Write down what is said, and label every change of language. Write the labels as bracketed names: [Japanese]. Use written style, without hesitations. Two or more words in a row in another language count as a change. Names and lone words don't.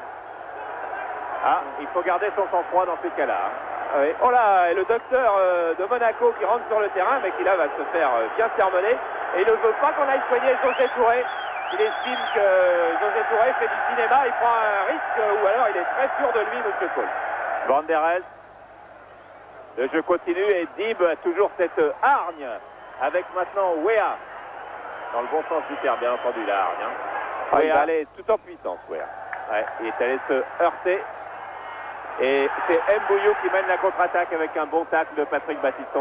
[French] Ah, il faut garder son sang-froid dans ces cas-là. Ah oui. Oh là, et le docteur de Monaco qui rentre sur le terrain, mais qui là va se faire bien sermonner. Et il ne veut pas qu'on aille soigner José Touré. Il estime que José Touré fait du cinéma, il prend un risque, ou alors il est très sûr de lui, M. Coll. Van der Elst. Le jeu continue et Dib a toujours cette hargne avec maintenant Weah. Dans le bon sens du terme, bien entendu, la hargne. Hein. Il va aller tout en puissance, Weah. Ouais, il est allé se heurter Et c'est Mbouyou qui mène la contre-attaque avec un bon tacle de Patrick Battiston.